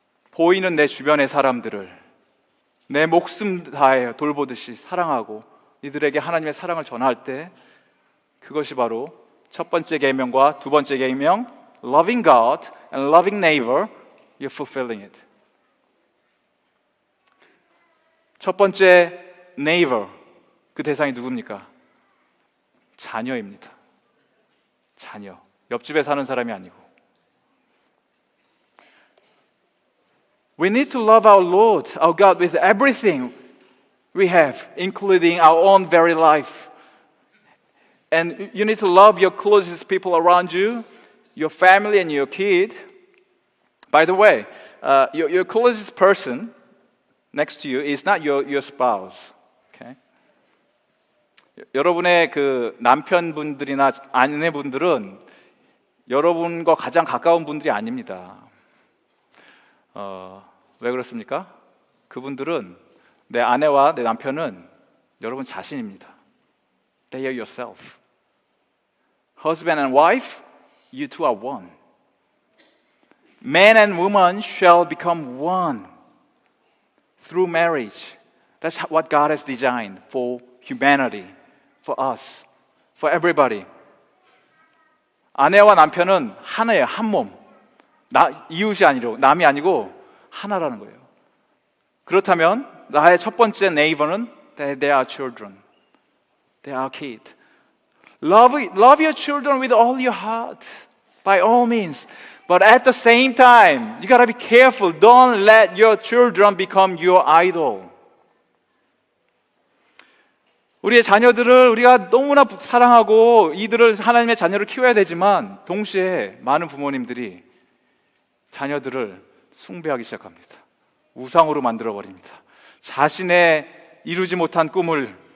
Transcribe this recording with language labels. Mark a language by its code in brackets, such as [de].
[ko] 보이는 내 주변의 사람들을 내 목숨 다해 돌보듯이 사랑하고 이들에게 하나님의 사랑을 전할 때 그것이 바로 첫 번째 계명과 두 번째 계명, loving God and loving neighbor, you're fulfilling it. 첫 번째 neighbor, 그 대상이 누굽니까? 자녀입니다. 자녀. 옆집에 사는 사람이 아니고. [en] We need to love our Lord, our God, with everything we have, including our own very life. And you need to love your closest people around you, your family and your kid. By the way, your closest person next to you is not your spouse. Okay? [ko] 여러분의 그 남편분들이나 아내분들은 여러분과 가장 가까운 분들이 아닙니다. 왜 그렇습니까? 그분들은 내 아내와 내 남편은 여러분 자신입니다. [en] They are yourself. Husband and wife, you two are one. Man and woman shall become one through marriage. That's what God has designed for humanity, for us, for everybody. [ko] 아내와 남편은 하나예요, 한 몸. 이웃이 아니고 남이 아니고 하나라는 거예요. 그렇다면 나의 첫 번째 neighbor는 they are children. [en] They are kid. Love your children with all your heart, by all means. But at the same time, you gotta be careful. Don't let your children become your idol. [ko] 우리의 자녀들을 우리가 너무나 사랑하고 이들을 하나님의 자녀를 키워야 되지만 동시에 많은 부모님들이 자녀들을 숭배하기 시작합니다. 우상으로 만들어버립니다. 자신의 이루지 못한 꿈을